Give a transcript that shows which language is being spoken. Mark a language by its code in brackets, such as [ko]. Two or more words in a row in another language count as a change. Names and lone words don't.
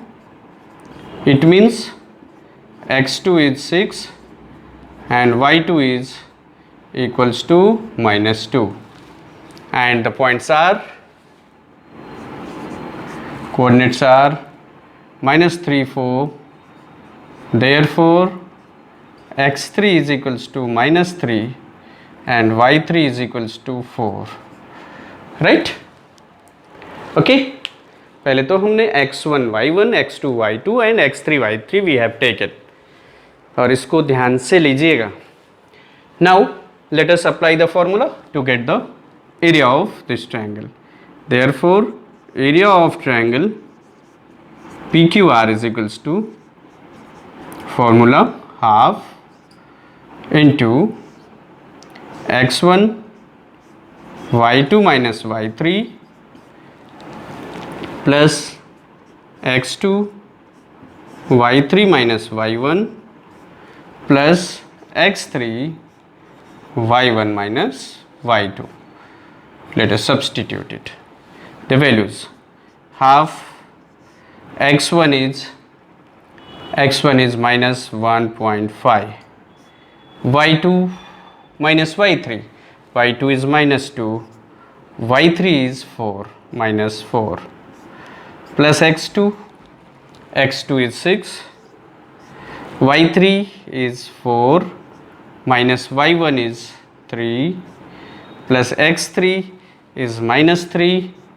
[en] It means x2 is 6 and y2 is equals to minus 2, and the points are, coordinates are minus 3, 4. Therefore x3 is equals to minus 3 and y3 is equals to 4. Right? Okay. [hi] पहले तो हमने [en] x1 y1, x2 y2 and x3 y3 we have taken, [hi] और इसको ध्यान से लीजिएगा. [en] Now let us apply the formula to get the area of this triangle. Therefore area of triangle PQR is equals to formula half into x1 y2 minus y3 plus x2 y3 minus y1 plus x3 y1 minus y2. Let us substitute it. The values, half x1 is minus 1.5, y2 minus y3, y2 is minus 2, y3 is 4 minus 4, plus x2 is 6, y3 is 4 minus y1 is 3 plus x3 is minus 3,